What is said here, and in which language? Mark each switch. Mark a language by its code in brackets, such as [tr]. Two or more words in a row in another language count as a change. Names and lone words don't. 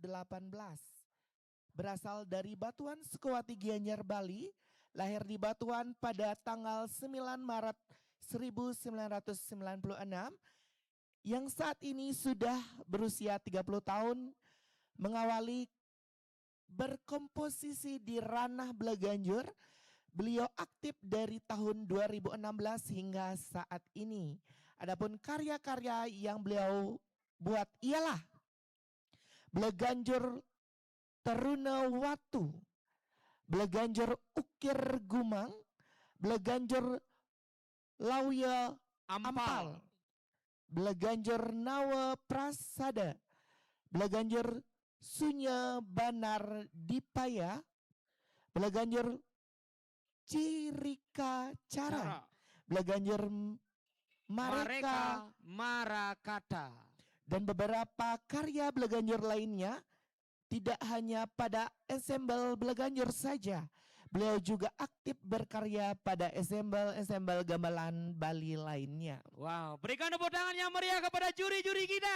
[id] Berasal dari Batuan Sukowati Gianyar, Bali, lahir di Batuan pada tanggal 9 Maret 1996, yang saat ini sudah berusia 30 tahun, mengawali berkomposisi di ranah Bleganjur. Beliau aktif dari tahun 2016 hingga saat ini. Adapun karya-karya yang beliau buat ialah Bleganjur Teruna Watu, Bleganjur Ukir Gumang, Bleganjur Lauya Ampal, Bleganjur Nawa Prasada, Bleganjur Sunya Banar Dipaya, Bleganjur Cirika Cara, Bleganjur Mareka Marakata, dan beberapa karya Bleganjur lainnya. Tidak hanya pada ensemble Bleganjur saja, beliau juga aktif berkarya pada ensemble gamelan Bali lainnya. Wow, berikan tepuk tangan yang meriah kepada juri-juri kita.